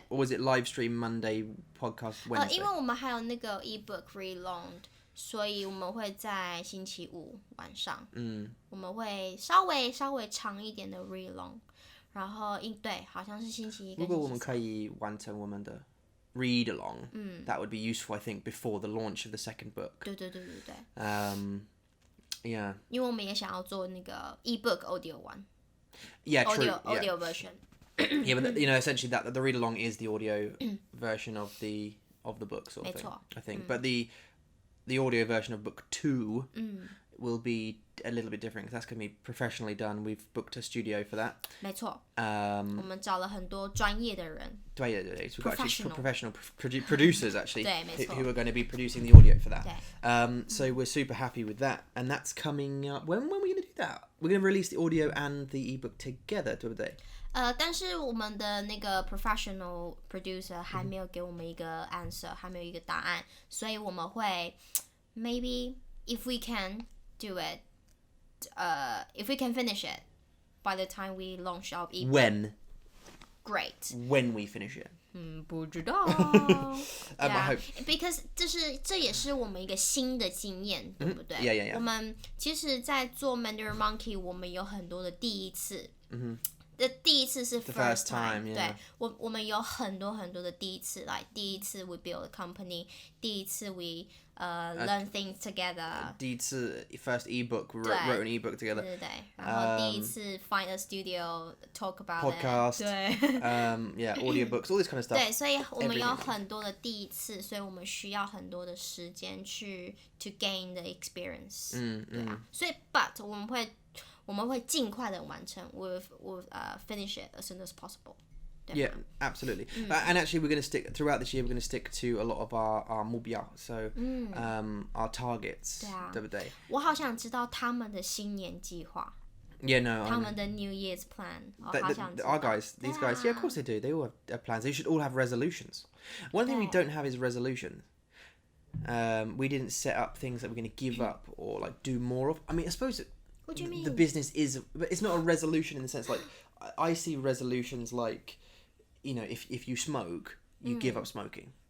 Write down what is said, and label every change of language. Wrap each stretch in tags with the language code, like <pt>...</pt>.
<en>Or was it live stream Monday, podcast Wednesday?</en> <zh>因为我们还有那个 Ebook reload， 所以我们会在星期五晚上，我们会稍微长一点的 reload， 然后对，好像是星期一跟星期三。如果我们可以完成我们的</zh> <en>read along, that would be useful, I think, before the launch of the second book.</en> <zh>对。</zh> <en>Yeah.</en> <zh>因为我们也想要做那个 Ebook audio one.</zh> <en>Yeah, true. Audio version. Yeah, but essentially that the read along is the audio version of the book sort of thing.</en> <zh>没错。</zh> <en>I think, but the audio version of book 2 will be a little bit different because that's going to be professionally done. We've booked a studio for that.</en> <zh>没错。我们找了很多专业的人。</zh> <en>So we've got actually professional producers actually</en> <zh>对，没错。</zh> <en>who are going to be producing the audio for that.</en> <zh>对。</zh> <en>So we're super happy with that, and that's coming up. When are we going to do that? We're going to release the audio and the ebook together,</en> <zh>对不对？但是我们的那个 professional producer 还没有给我们一个 answer， 还没有一个答案，所以我们会</zh> <en>maybe if we can do it, if we can finish it by the time we launch our ebook. When? Great. When we finish it?</en> <zh>不知道。</zh> <en>I hope.</en> <zh>Because 这也是我们一个新的经验，对不对？</zh> <en>Yeah.</en> <zh>我们其实，在做 Mandarin Monkey， 我们有很多的第一次。的第一次是 first time， 对，我们有很多的第一次，来第一次</zh> <en>we build a company，</en> <zh>第一次</zh> <en>we learn things together，第一次 first ebook we wrote an ebook together，</en> <zh>对，然后第一次</zh> <en>find a studio talk about podcast，</en> <zh>对</zh> <en>yeah audiobooks all this kind of stuff，</en> <zh>对，所以我们有很多的第一次，所以我们需要很多的时间去</zh> <en>to gain the experience，</en> <zh>对啊，所以 but 我们会尽快的完成</zh> <en>we'll finish it as soon as possible. Yeah, absolutely. And actually we're going to stick throughout this year, we're going to stick to a lot of our 目標, so our targets,</en> <zh>对不对？我好想知道他们的新年计划。</zh> <en>Yeah, no.</en> <zh>他们的 New Year's plan.</zh> <en>Our guys, these guys, yeah, of course they do. They all have plans. They should all have resolutions. One thing we don't have is resolutions. We didn't set up things that we're going to give up or like do more of. I mean, I suppose what do you mean? The business is, but it's not a resolution in the sense like I see resolutions like, you know, if you smoke, you give up smoking.</en>